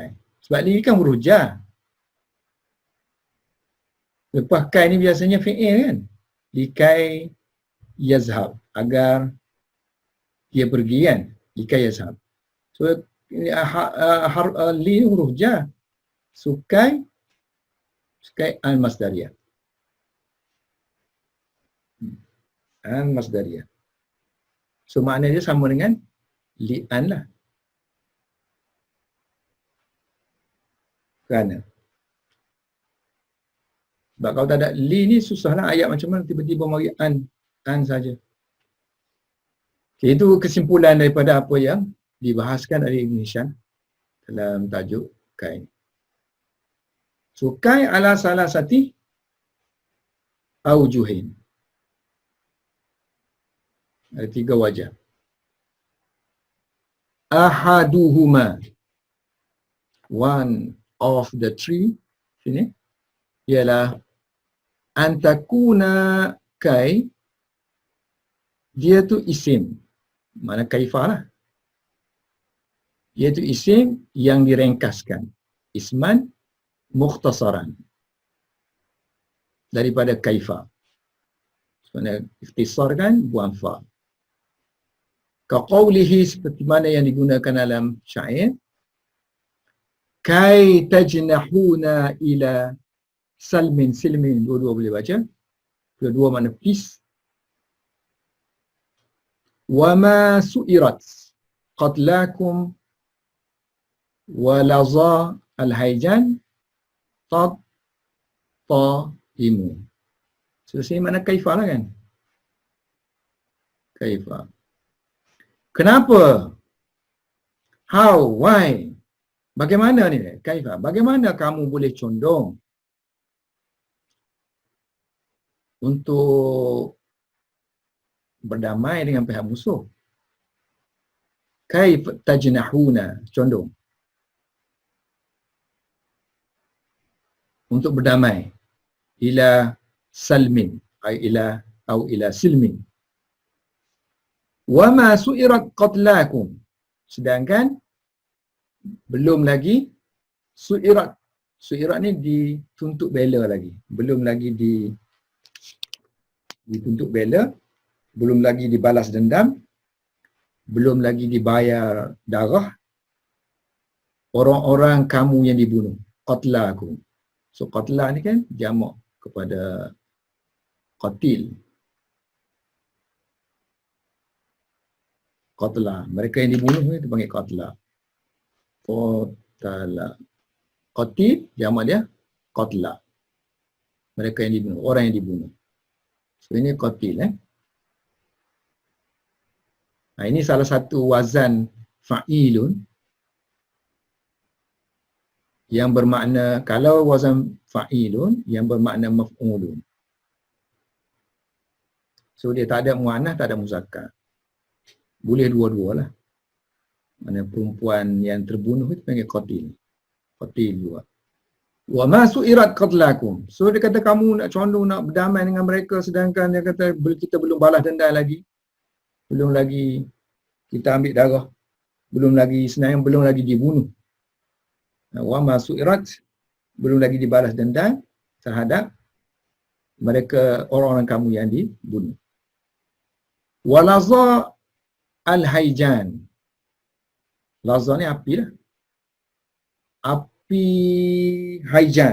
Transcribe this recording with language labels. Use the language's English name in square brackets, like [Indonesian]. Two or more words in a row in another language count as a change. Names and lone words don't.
[Malay] Sebab li kan huruf jar. Lepas kai ni biasanya fi'il kan. [Arabic] لكي يذهب. [Malay] Agar dia pergi kan. [Arabic] لكي يذهب. [Malay] So li ni huruf jar. So [Arabic] كي المصدرية. [Malay] Al-masdariyah. So makna dia sama dengan li'an lah. Kerana. Sebab kalau tak ada li ni susahlah ayat macam mana tiba-tiba mari an saja. Okay, itu kesimpulan daripada apa yang dibahaskan oleh Ibn Hisham dalam tajuk kai. [Arabic] So كي على ثلاثة أوجه. [Malay] Ada 3 wajah. Ahaduhuma. [English] One of the 3 [Malay] sini ialah [Arabic] أن تكون كي, [Malay] dia tu isim. Mana kaifah lah. Dia tu isim yang diringkaskan. [Arabic] اسما مختصرا. [Malay] Daripada kaifah. Sebenarnya ikhtisar kan buang fa. Kaqaulihi, seperti mana yang digunakan dalam syair. [Arabic] كي تجنحون إلى سلم سلم. [Malay] Dua-dua boleh baca. Dua-dua mana peace. [Arabic] وما ثئرت قتلاكم ولظى الهيجاء تضطرم. [Malay] So sini mana kaifah lah kan. Kaifah. Kenapa? [English] How? Why? [Malay] Bagaimana ni? Kaifah. Bagaimana kamu boleh condong untuk berdamai dengan pihak musuh? [Arabic] كيف تجنحون, [Malay] condong untuk berdamai [Arabic] إلى سلم إلى سلم. وما ثئرت قتلاكم, [Malay] sedangkan belum lagi su'irat ni dituntut bela lagi, belum lagi dituntut bela, belum lagi dibalas dendam, belum lagi dibayar darah orang-orang kamu yang dibunuh. Qatlakum. So qatla ni kan jamak kepada qatil. Qatla. Mereka yang dibunuh ni dipanggil qatla. Qatla. Qatil jamak dia qatla. Mereka yang dibunuh, orang yang dibunuh. So ini qatil Nah, ini salah satu wazan fa'ilun yang bermakna, kalau wazan fa'ilun yang bermakna maf'ulun. So dia tak ada muannah, tak ada muzakkar. Boleh dua-dua lah. Mana perempuan yang terbunuh itu panggil qatil. Qatil juga. [Arabic] وما ثئرت قتلاكم. [Malay] So dia kata kamu nak condong nak berdamai dengan mereka sedangkan dia kata kita belum balas dendam lagi. Belum lagi kita ambil darah. Belum lagi sebenarnya belum lagi dibunuh. [Arabic] وما ثئرت, [Malay] belum lagi dibalas dendam terhadap mereka orang-orang kamu yang dibunuh. [Arabic] ولظى الهيجاء. [Malay] Laza ni api lah. Api haijan.